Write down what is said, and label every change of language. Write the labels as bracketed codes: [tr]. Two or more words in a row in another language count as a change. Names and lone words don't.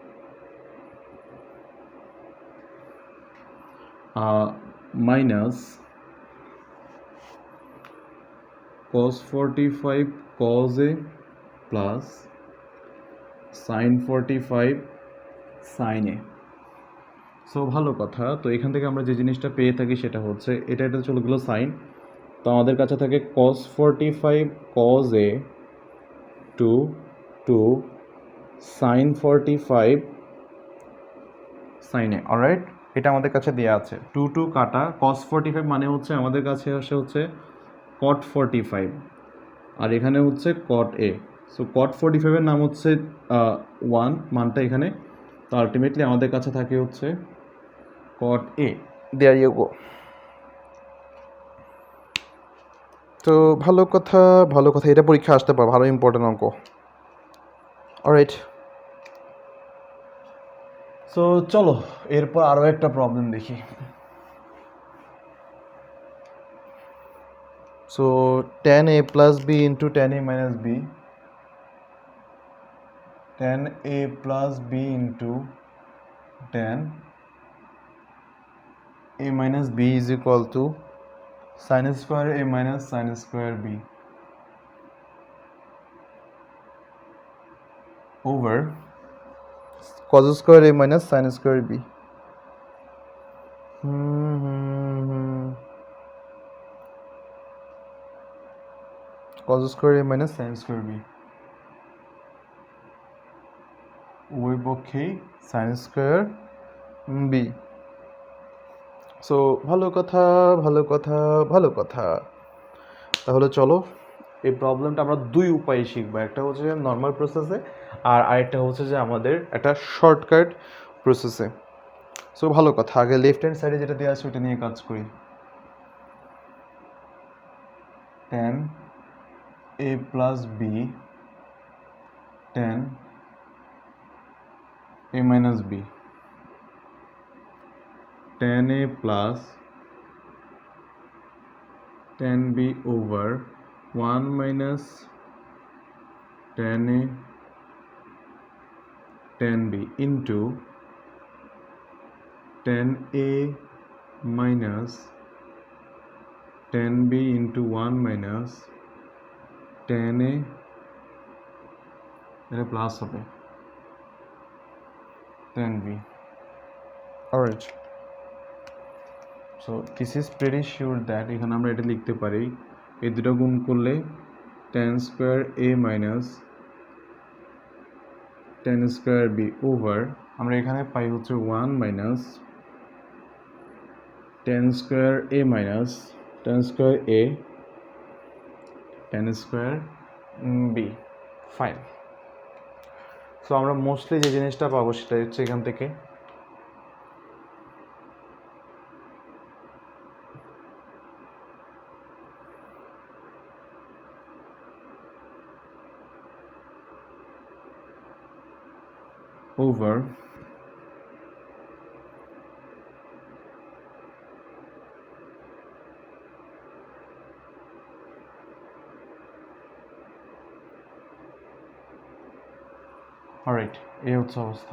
[en] minus cos 45 cos a plus sin 45 sin a. [bn] সো ভালো কথা। তো এখান থেকে আমরা যে জিনিসটা পেয়ে থাকি সেটা হচ্ছে এটা চলে গেলো সাইন, তো আমাদের কাছে থাকে [en] cos 45 cos a to sin 45 sin a. [bn] অলরাইট, এটা আমাদের কাছে দেওয়া আছে। 2 কাটা cos 45 মানে হচ্ছে আমাদের কাছে আসে হচ্ছে cot 45 আর এখানে হচ্ছে cot a। সো cot 45 এর নাম হচ্ছে 1 মানটা এখানে, তো আলটিমেটলি আমাদের কাছে থাকে হচ্ছে cot a। [en] there you go. [bn] তো ভালো কথা, এটা পরীক্ষা আসতে পারে, ভালো ইম্পর্টেন্ট অঙ্ক। [en] alright, so [bn] চলো এরপর আরও একটা প্রবলেম দেখি। [en] সো tan a plus b into tan a minus b, tan a plus b into tan a minus b is equal to sin square a minus sin square b over cos square a minus sin square b. cos square a minus sin square b [bn] উভয় পক্ষেই [en] sin square b. [bn] সো ভালো কথা। তাহলে চলো এই প্রবলেমটা আমরা দুই উপায়ে শিখবো, একটা হচ্ছে [en] normal process [bn] আর আরেকটা হচ্ছে যে আমাদের একটা [en] shortcut process. [bn] সো ভালো কথা, আগে [en] left hand side [bn] যেটা দেওয়া আছে ওটা নিয়ে কাজ করি। [en] tan a plus b tan a minus b, tan a plus tan b over 1 minus tan a tan b into tan a minus tan b into 1 minus tan a, [bn] এটা প্লাস হবে [en] tan b. alright, so this is pretty sure that [bn] এখানে আমরা এটা লিখতে পারি এই দুটো গুণ করলে [en] tan square a minus tan square b over [bn] আমরা এখানে পাই হচ্ছে [en] 1 minus tan square a minus tan square a tan square b. ফাইন। [bn] সো আমরা মোস্টলি যে জিনিসটা পাবো সেটা হচ্ছে এখান থেকে [en] over alright, [bn] এই হচ্ছে অবস্থা।